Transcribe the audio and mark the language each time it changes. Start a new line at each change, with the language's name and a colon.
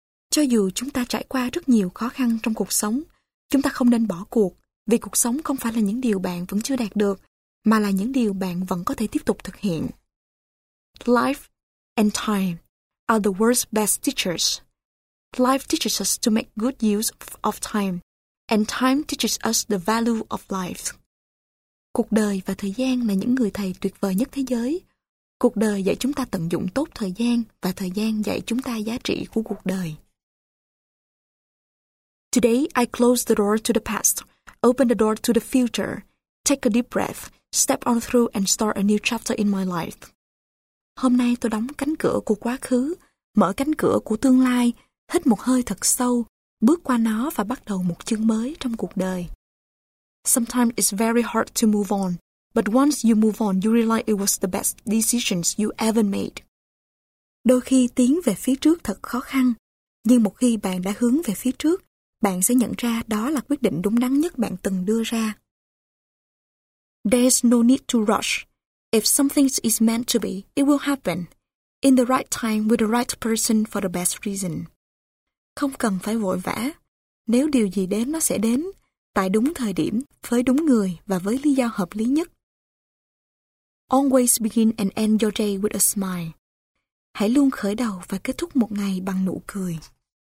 Vietnamese: Cho dù chúng ta trải qua rất nhiều khó khăn trong cuộc sống, chúng ta không nên bỏ cuộc, vì cuộc sống không phải là những điều bạn vẫn chưa đạt được, mà là những điều bạn vẫn có thể tiếp tục thực hiện.
English: Life and time are the world's best teachers. Life teaches us to make good use of time, and time teaches us the value of life.
Vietnamese: Cuộc đời và thời gian là những người thầy tuyệt vời nhất thế giới. Cuộc đời dạy chúng ta tận dụng tốt thời gian và thời gian dạy chúng ta giá trị của cuộc đời.
English: Today, I close the door to the past, open the door to the future, take a deep breath, step on through and start a new chapter in my life.
Vietnamese: Hôm nay tôi đóng cánh cửa của quá khứ, mở cánh cửa của tương lai, hít một hơi thật sâu, bước qua nó và bắt đầu một chương mới trong cuộc đời.
English: Sometimes it's very hard to move on, but once you move on, you realize it was the best decisions you ever made.
Vietnamese: Đôi khi tiến về phía trước thật khó khăn, nhưng một khi bạn đã hướng về phía trước, bạn sẽ nhận ra đó là quyết định đúng đắn nhất bạn từng đưa ra.
English: There's no need to rush. If something is meant to be, it will happen. In the right time, with the right person for the best reason.
Vietnamese: Không cần phải vội vã. Nếu điều gì đến, nó sẽ đến. Tại đúng thời điểm, với đúng người và với lý do hợp lý nhất.
English: Always begin and end your day with a smile.
Vietnamese: Hãy luôn khởi đầu và kết thúc một ngày bằng nụ cười.